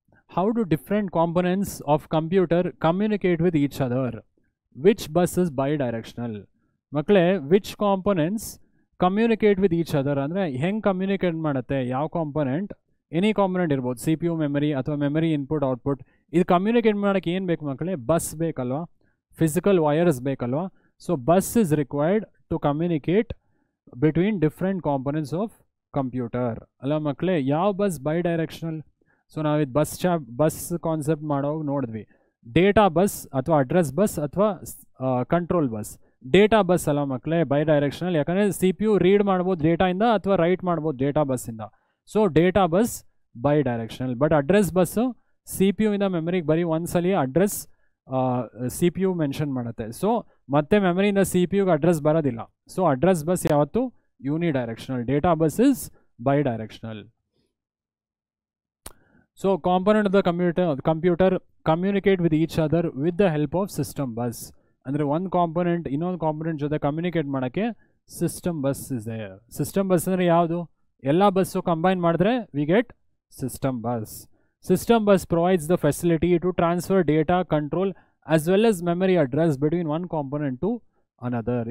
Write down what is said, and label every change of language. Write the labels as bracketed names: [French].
[English] How do different components of computer communicate with each other? Which bus is bidirectional? [Kannada] ಮಕ್ಕಳೇ, [English] which components communicate with each other [Kannada] ಅಂದರೆ ಹೆಂಗೆ communicate ಮಾಡುತ್ತೆ, ಯಾವ component, any component ಇರ್ಬೋದು, CPU memory ಅಥವಾ memory input output. ಇದು communicate ಮಾಡೋಕ್ಕೆ ಏನು ಬೇಕು ಮಕ್ಕಳೇ, ಬಸ್ ಬೇಕಲ್ವಾ, ಫಿಸಿಕಲ್ ವೈರ್ಸ್ ಬೇಕಲ್ವಾ. [English] so bus is required to communicate between different components of computer [Kannada] ಅಲ್ಲ ಮಕ್ಕಳೇ. ಯಾವ bus by directional? So ನಾವಿದು bus concept ಮಾಡೋವಾಗ ನೋಡಿದ್ವಿ. ಡೇಟಾ ಬಸ್ ಅಥವಾ ಅಡ್ರೆಸ್ ಬಸ್ ಅಥವಾ ಕಂಟ್ರೋಲ್ ಬಸ್. ಡೇಟಾ ಬಸ್ ಅಲ್ಲ ಮಕ್ಕಳೇ ಬೈ ಡೈರೆಕ್ಷನಲ್, ಯಾಕಂದರೆ CPU ರೀಡ್ ಮಾಡ್ಬೋದು ಡೇಟಾಯಿಂದ ಅಥವಾ ರೈಟ್ ಮಾಡ್ಬೋದು data ಬಸ್ಸಿಂದ. So data bus by directional. But address bus CPU ಇಂದ ಮೆಮರಿಗೆ ಬರೀ ಒಂದ್ಸಲಿ ಅಡ್ರೆಸ್ CPU ಮೆನ್ಷನ್ ಮಾಡುತ್ತೆ. ಸೊ ಮತ್ತೆ ಮೆಮರಿಯಿಂದ CPUಗೆ ಅಡ್ರೆಸ್ ಬರೋದಿಲ್ಲ. ಸೊ ಅಡ್ರೆಸ್ ಬಸ್ ಯಾವತ್ತು ಯೂನಿ directional. [English] Data bus is bidirectional. So component of the computer communicate with each other with the help of system bus. [Kannada] ಅಂದರೆ ಒಂದು component ಇನ್ನೊಂದು ಕಾಂಪೊನೆಂಟ್ ಜೊತೆ communicate ಮಾಡೋಕ್ಕೆ system bus ಇದೆ. System bus ಅಂದರೆ ಯಾವುದು? ಎಲ್ಲ ಬಸ್ಸು ಕಂಬೈನ್ ಮಾಡಿದ್ರೆ [English] We get system bus. System bus provides the facility to transfer data, control as well as memory address between one component to another.